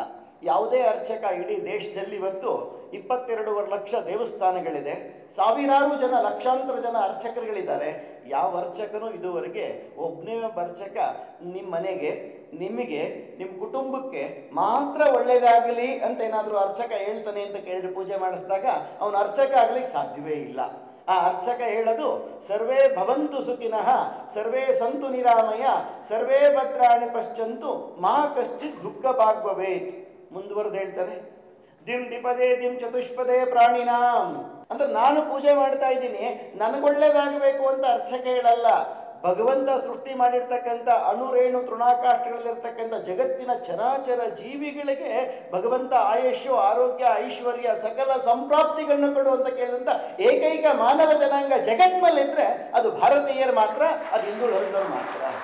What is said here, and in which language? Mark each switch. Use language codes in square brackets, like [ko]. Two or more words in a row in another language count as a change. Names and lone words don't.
[kn] ಯಾವುದೇ ಅರ್ಚಕ ಇಡೀ ದೇಶದಲ್ಲಿ ಇವತ್ತು 22 ಲಕ್ಷ ದೇವಸ್ಥಾನಗಳಿದೆ, ಸಾವಿರಾರು ಜನ, ಲಕ್ಷಾಂತರ ಜನ ಅರ್ಚಕರುಗಳಿದ್ದಾರೆ. ಯಾವ ಅರ್ಚಕನೂ ಇದುವರೆಗೆ ಒಬ್ಬನೇ ಒಬ್ಬ ಅರ್ಚಕ ನಿಮ್ಮ ಮನೆಗೆ, ನಿಮಗೆ, ನಿಮ್ಮ ಕುಟುಂಬಕ್ಕೆ ಮಾತ್ರ ಒಳ್ಳೆಯದಾಗಲಿ ಅಂತ ಏನಾದರೂ ಅರ್ಚಕ ಹೇಳ್ತಾನೆ ಅಂತ ಕೇಳಿದ್ರೆ ಪೂಜೆ ಮಾಡಿಸಿದಾಗ ಅವನು ಅರ್ಚಕ ಆಗ್ಲಿಕ್ಕೆ ಸಾಧ್ಯವೇ ಇಲ್ಲ. ಆ ಅರ್ಚಕ ಹೇಳೋದು [sa] ಸರ್ವೇ ಭವಂತು ಸುಖಿನಃ, ಸರ್ವೇ ಸಂತು ನಿರಾಮಯ, ಸರ್ವೇ ಭದ್ರಾಣಿ ಪಶ್ಚಂತು ಮಾ ಕಶ್ಚಿತ್ ದುಃಖ ಭಾಗ್ಭವೇತ್. [kn] ಮುಂದುವರೆದು ಹೇಳ್ತಾನೆ, [sa] ದಿಂ ದಿಪದೇ ದಿಂ ಚತುಷ್ಪದೇ ಪ್ರಾಣಿನಾಂ. [kn] ಅಂದ್ರೆ ನಾನು ಪೂಜೆ ಮಾಡ್ತಾ ಇದ್ದೀನಿ, ನನಗೊಳ್ಳೇದಾಗಬೇಕು ಅಂತ ಅರ್ಚಕ ಹೇಳಲ್ಲ. ಭಗವಂತ ಸೃಷ್ಟಿ ಮಾಡಿರ್ತಕ್ಕಂಥ ಅಣುರೇಣು ತೃಣಾಕಾಷ್ಟಗಳಲ್ಲಿರ್ತಕ್ಕಂಥ ಜಗತ್ತಿನ ಚರಾಚರ ಜೀವಿಗಳಿಗೆ ಭಗವಂತ ಆಯುಷ್ಯು, ಆರೋಗ್ಯ, ಐಶ್ವರ್ಯ, ಸಕಲ ಸಂಪ್ರಾಪ್ತಿಗಳನ್ನು ಕೊಡು ಅಂತ ಕೇಳಿದಂಥ ಏಕೈಕ ಮಾನವ ಜನಾಂಗ ಜಗತ್ತಿನಲ್ಲಿದ್ದರೆ ಅದು ಭಾರತೀಯರು ಮಾತ್ರ, ಅದು ಹಿಂದುಳಿದವರು ಮಾತ್ರ.